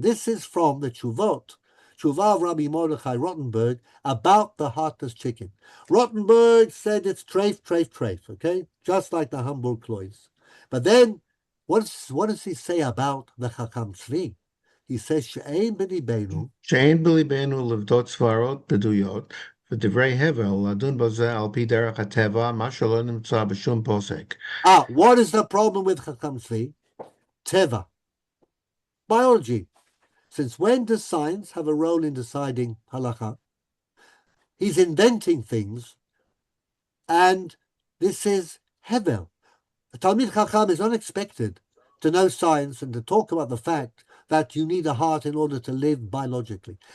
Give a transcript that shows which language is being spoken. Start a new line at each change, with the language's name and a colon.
English: This is from the Tshuvah of Rabbi Mordechai Rottenberg about the heartless chicken. Rottenberg said it's treif, okay? Just like the Hamburg Klois. But then, what does he say about the Chacham Tzvi? He says,
Hebrew: She'ein b'libenu. שאין בליבנו לבדות סברות בדויות, ודברי הבל לדון בזה על פי דרך הטבע, מה שלא נמצא בשום פוסק.
English: What is the problem with Chacham Tzvi? Teva. Biology. Since when does science have a role in deciding halacha? He's inventing things, and this is hevel. A Talmid Chacham is unexpected to know science and to talk about the fact that you need a heart in order to live biologically.